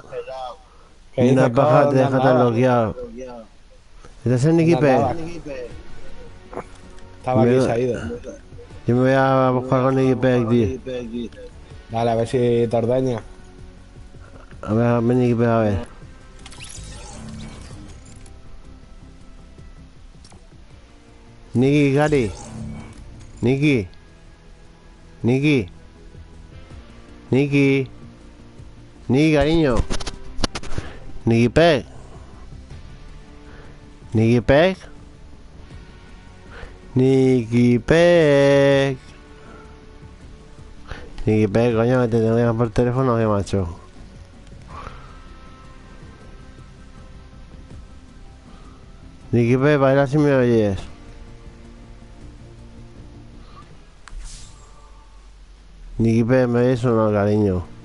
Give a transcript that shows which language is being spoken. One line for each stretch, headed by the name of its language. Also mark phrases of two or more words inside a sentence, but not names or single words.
Spanish: Y una paja te deja tan bloqueado. ¿Estás en Nikipe? Estaba aquí, se ha ido. Yo me voy a buscar con Nikipe, tío. Dale, a ver si te ordeña. A ver, ven Nikipe, a ver. Niki, Gary. Niki. Niki. Niki. Niki, cariño. Niki Peg. Niki Peg. Niki Peg. Niki Peg, coño, que te tengo que llamar por teléfono, ¿qué macho? Niki Peg, baila si me oyes. Niki P, ¿me ves o no, cariño?